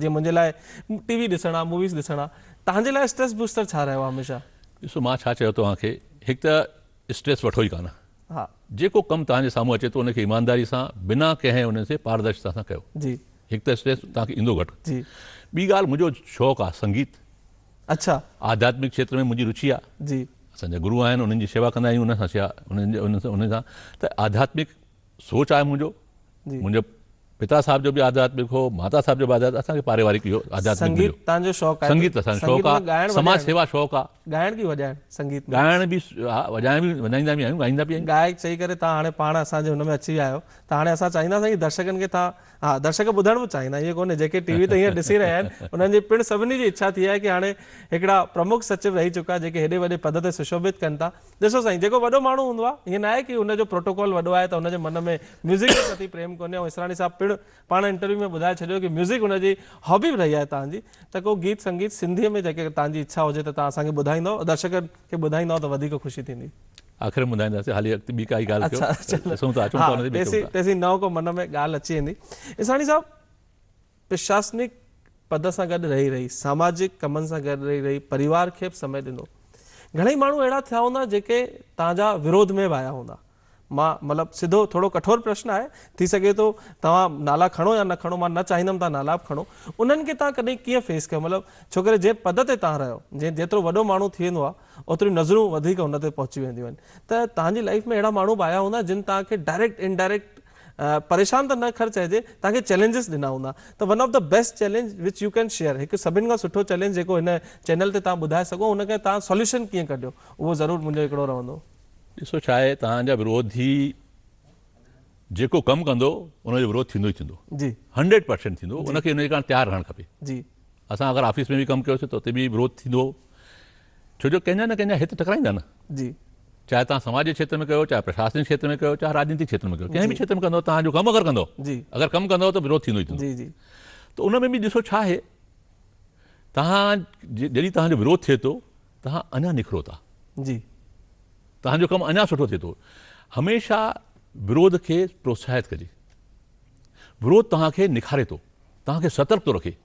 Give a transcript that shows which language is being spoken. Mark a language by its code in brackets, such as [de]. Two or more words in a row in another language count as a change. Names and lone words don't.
[sd] जीअं मुंहिंजे लाइ TV ॾिसणु आहे, मूवीज़ ॾिसणु आहे, तव्हांजे लाइ [en] stress booster [sd] छा रहियो आहे हमेशह? ॾिसो मां छा चयो तव्हांखे, हिकु त स्ट्रेस वठो ई कान, हा, जेको कमु तव्हांजे साम्हूं अचे थो उनखे ईमानदारी सां, बिना कंहिं उन से पारदर्शिता सां कयो। जी, हिकु त स्ट्रेस तव्हांखे ईंदो घटि। जी, ॿी ॻाल्हि, मुंहिंजो शौक़ु आहे संगीत। अच्छा, आध्यात्मिक क्षेत्र में मुंहिंजी रुचि आहे। जी, असांजा गुरू आहिनि, उन्हनि जी शेवा कंदा आहियूं, उन सां त आध्यात्मिक सोच आहे मुंहिंजो। मुंहिंजो पिता साहब जो भी आध्यात्मिक हो, माता साहब जो भी आध्यात्मिक, असांखे पारिवारिक इहो आध्यात्मिक संगीत तव्हांजो शौक़ु आहे? संगीत असांजो शौक़ु आहे, समाज सेवा शौक़ु आहे। ॻाइण की वॼाइण? संगीत ॻाइण बि वॼाइण बि वॼाईंदा बि आहियूं, ॻाईंदा बि आहियूं। गायक चई करे तव्हां हाणे पाण असांजे हुन में अची विया आहियो, त हाणे असां चाहींदासीं कि दर्शकनि खे तव्हां, हा दर्शक ॿुधण बि चाहींदा, इहे कोन्हे जेके टीवी ते हीअं ॾिसी रहिया आहिनि, उन्हनि जी पिणु सभिनी जी इच्छा थी आहे कि हाणे हिकिड़ा प्रमुख सचिव रही चुका जेके हेॾे वॾे पद ते सुशोभित कनि था। ॾिसो साईं, जेको वॾो माण्हू हूंदो आहे, ईअं न आहे कि हुनजो प्रोटोकॉल वॾो आहे त हुनजे मन में म्यूज़िक जे प्रति प्रेम कोन्हे। ऐं इसराणी साहब पिणु पाण इंटरव्यू में ॿुधाए छॾियो कि म्यूज़िक हुनजी हॉबी बि रही आहे तव्हांजी, त को गीत संगीत सिंधीअ में जेके तव्हांजी इच्छा हुजे त तव्हां असांखे ॿुधाईंदव, दर्शकनि खे ॿुधाईंदव त वधीक ख़ुशी थींदी। आख़िर में ॿुधाईंदासीं, हाली अॻिते ॿी काई ॻाल्हि कयो, तेसीं नओं को मन में ॻाल्हि अची वेंदी। इसराणी साहब, प्रशासनिक पद सां गॾु रही सामाजिक कमनि सां गॾु रही परिवार खे बि समय ॾिनो, घणेई माण्हू अहिड़ा थिया हूंदा जेके तव्हांजा विरोध में बि आया हूंदा, मां मतिलबु सिधो थोरो कठोर प्रश्न आहे, थी सघे थो तव्हां नाला खणो या न खणो, मां न चाहींदुमि तव्हां नाला बि खणो, उन्हनि खे तव्हां कॾहिं कीअं फेस कयो? मतिलबु छो करे जंहिं पद ते तव्हां रहियो, जेतिरो वॾो माण्हू थी वेंदो आहे ओतिरियूं नज़रूं वधीक हुन ते पहुची वेंदियूं आहिनि, त तव्हांजी लाइफ में अहिड़ा माण्हू बि आया हूंदा जिन तव्हांखे [en] direct indirect [sd] परेशान त न ख़र्च चइजे, तव्हांखे चैलेंजिस ॾिना हूंदा, त [en] one of the best challenge which you can share, [sd] हिकु सभिनि खां सुठो चैलेंज जेको हिन चैनल ते तव्हां ॿुधाए सघो, हुनखे तव्हां सॉल्यूशन कीअं कढियो, उहो ज़रूरु मुंहिंजो हिकिड़ो रहंदो। ॾिसो छा आहे, तव्हांजा विरोधी जेको कमु कंदो उनजो विरोध थींदो ई थींदो जी, 100% थींदो, उनखे उनजे कारण तयारु रहणु खपे। जी, असां अगरि ऑफिस में बि कमु कयोसीं त उते बि विरोध थींदो, छो जो कंहिंजा न कंहिंजा हित टकराईंदा न, जी, चाहे तव्हां समाज जे क्षेत्र में कयो, चाहे प्रशासनिक क्षेत्र में कयो, चाहे राजनीतिक क्षेत्र में कयो, कंहिं बि क्षेत्र में कंदो, तव्हांजो कमु अगरि कंदो, जी, अगरि कमु कंदो त विरोध थींदो ई थींदो। जी, जी, त उन में बि ॾिसो छा आहे, तव्हां जॾहिं तव्हांजो विरोध थिए थो तव्हां अञा निखरो था, जी, तव्हांजो कमु अञा सुठो थिए थो। हमेशह विरोध खे प्रोत्साहित कजे, विरोध तव्हांखे निखारे थो, तव्हांखे सतर्क थो रखे।